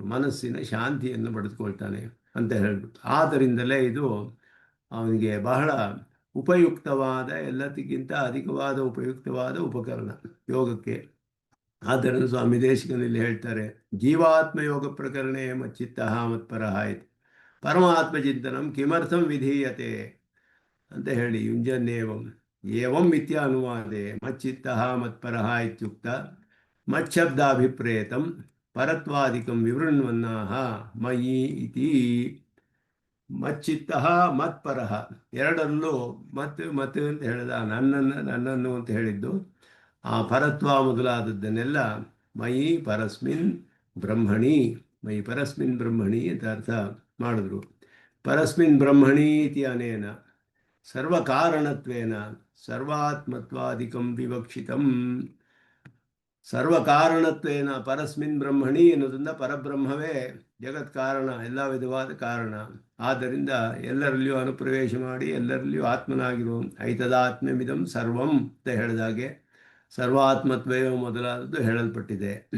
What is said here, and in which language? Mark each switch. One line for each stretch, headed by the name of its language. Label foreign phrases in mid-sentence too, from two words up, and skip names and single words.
Kannada: ಮನಸ್ಸಿನ ಶಾಂತಿಯನ್ನು ಪಡೆದುಕೊಳ್ತಾನೆ ಅಂತ ಹೇಳ್ಬಿಟ್ಟು, ಆದ್ದರಿಂದಲೇ ಇದು ಅವನಿಗೆ ಬಹಳ ಉಪಯುಕ್ತವಾದ, ಎಲ್ಲದಕ್ಕಿಂತ ಅಧಿಕವಾದ ಉಪಯುಕ್ತವಾದ ಉಪಕರಣ ಯೋಗಕ್ಕೆ. ಆದ್ದರಿಂದ ಸ್ವಾಮಿ ದೇಶಿಕನಲ್ಲಿ ಹೇಳ್ತಾರೆ,
Sanskrit: ಜೀವಾತ್ಮ ಯೋಗ ಪ್ರಕರಣೆ ಮಚ್ಚಿತ್ತ ಮತ್ಪರಃ ಇತಿ ಪರಮಾತ್ಮ ಚಿಂತನಂ ಕಿಮರ್ಥಂ ವಿಧೀಯತೆ
Kannada: ಅಂತ ಹೇಳಿ
Sanskrit: ಯುಂಜನ್ನೇವಂ ಏವಂ ಇತ್ಯಾನುವಾದೆ ಮಚ್ಚಿತ್ತ ಮತ್ಪರಃ ಇತ್ಯುಕ್ತ ಮಚ್ಛಬ್ದಾಭಿಪ್ರೇತಂ ಪರತ್ವಾದಿಕಂ ವಿವೃಣ್ವನ್ನಾಹ ಮಯಿ ಇತಿ. ಮಚ್ಚಿತ್ತ ಮತ್ಪರಃ
Kannada: ಎರಡರಲ್ಲೂ ಮತ್ತು ಅಂತ ಹೇಳಿದ, ನನ್ನನ್ನು ಅಂತ ಹೇಳಿದ್ದು ಆ ಪರತ್ವ ಮೊದಲಾದದ್ದನ್ನೆಲ್ಲ
Sanskrit: ಮಯಿ ಪರಸ್ಮಿನ್ ಬ್ರಹ್ಮಣಿ, ಮಯಿ ಪರಸ್ಮಿನ್ ಬ್ರಹ್ಮಣಿ
Kannada: ಅಂತ ಅರ್ಥ ಮಾಡಿದ್ರು.
Sanskrit: ಪರಸ್ಮಿನ್ ಬ್ರಹ್ಮಣಿ ಇತಿ ಅನೇನ ಸರ್ವಕಾರಣತ್ವೇನ ಸರ್ವಾತ್ಮತ್ವಾದಿಕಂ ವಿವಕ್ಷಿತಂ. ಸರ್ವಕಾರಣತ್ವೇನ ಪರಸ್ಮಿನ್ ಬ್ರಹ್ಮಣಿ
Kannada: ಎನ್ನುವುದರಿಂದ ಪರಬ್ರಹ್ಮವೇ ಜಗತ್ ಕಾರಣ, ಎಲ್ಲ ವಿಧವಾದ ಕಾರಣ. ಆದ್ದರಿಂದ ಎಲ್ಲರಲ್ಲಿಯೂ ಅನುಪ್ರವೇಶ ಮಾಡಿ ಎಲ್ಲರಲ್ಲಿಯೂ ಆತ್ಮನಾಗಿರುವ
Sanskrit: ಐತದಾತ್ಮ್ಯಮಿದಂ ಸರ್ವಂ
Kannada: ಅಂತ ಹೇಳಿದಾಗೆ ಸರ್ವಾತ್ಮತ್ವೇವ ಮೊದಲಾದದ್ದು ಹೇಳಲ್ಪಟ್ಟಿದೆ.